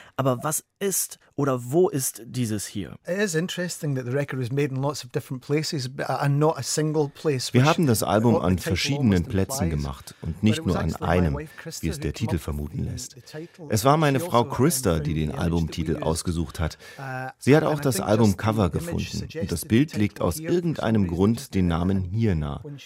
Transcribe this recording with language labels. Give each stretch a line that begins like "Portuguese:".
German: Aber was ist oder wo ist dieses Hier?
English: It is interesting that the record was made in lots of different places and not a single place.
German: Wir haben das Album an verschiedenen Plätzen gemacht und nicht nur an einem, wie es der Titel vermuten lässt. Es war meine Frau Krista, die den Albumtitel ausgesucht hat. Sie hat auch das Albumcover gefunden und das Bild legt aus irgendeinem Grund den Namen Hier nahe.